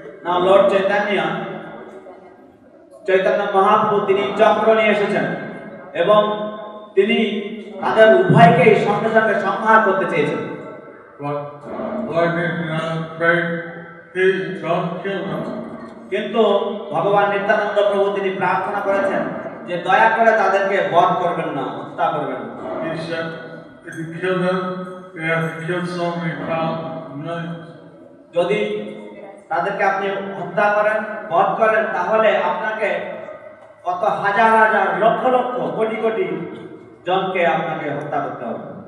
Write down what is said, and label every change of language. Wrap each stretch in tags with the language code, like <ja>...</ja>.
<bn>Now Lord Chaitanya, Chaitanya Mahaprabhu তিনি চক্র নিয়ে এসেছেন এবং তিনি তাদের উভয়কেই সঙ্গে সঙ্গে সংহার করতে চেয়েছেন।</bn> <en>But Lord Nityananda prayed, please don't kill them.</en> <bn>কিন্তু ভগবান নিত্যানন্দ প্রভু তিনি প্রার্থনা করেছেন যে দয়া করে তাদেরকে বধ করবেন না, হত্যা করবেন না।</bn> <en>He said, if you kill them, you have to kill so many millions.</en> <bn>যদি তাদেরকে আপনি হত্যা করেন, বধ করেন, তাহলে আপনাকে কত হাজার হাজার, লক্ষ লক্ষ, কোটি কোটি জনকে আপনাকে হত্যা করতে হবে।</bn>